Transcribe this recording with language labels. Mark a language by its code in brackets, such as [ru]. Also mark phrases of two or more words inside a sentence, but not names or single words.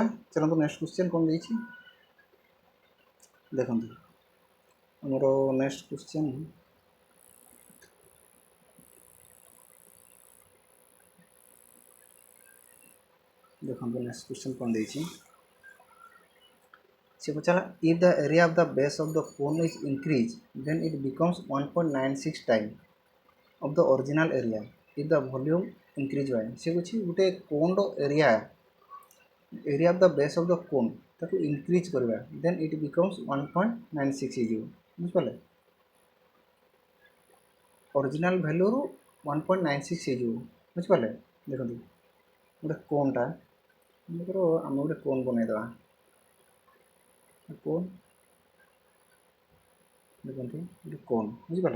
[or] ଚାଲନ୍ତୁ [en] next question [or] କ'ଣ ଦେଇଛି ଦେଖନ୍ତୁ। ଆମର [en] next question [or] ଦେଖନ୍ତୁ, [en] next question [or] କ'ଣ ଦେଇଛି ସେ ପଚାରିଲା, [en] if the area of the base of the cone is increased then it becomes 1.96 time of the original area if the volume increase by। [or] ସେ କହୁଛି ଗୋଟେ କୋନ୍ର ଏରିଆ [en] of the base of the cone [or] ତାକୁ ଇନକ୍ରିଜ୍ କରିବା, [en] then it becomes 1.96 [or] ହେଇଯିବ। ବୁଝିପାରିଲେ? [en] original value [or] 1.96 ହେଇଯିବ। ବୁଝିପାରିଲେ? ଦେଖନ୍ତୁ ଗୋଟେ କୋନ୍ଟା ମନେକର ଆମେ ଗୋଟେ କୋନ୍ ବନେଇଦେବା। କୋନ୍ ଦେଖନ୍ତୁ ଗୋଟେ କୋନ୍, ବୁଝିପାରିଲେ?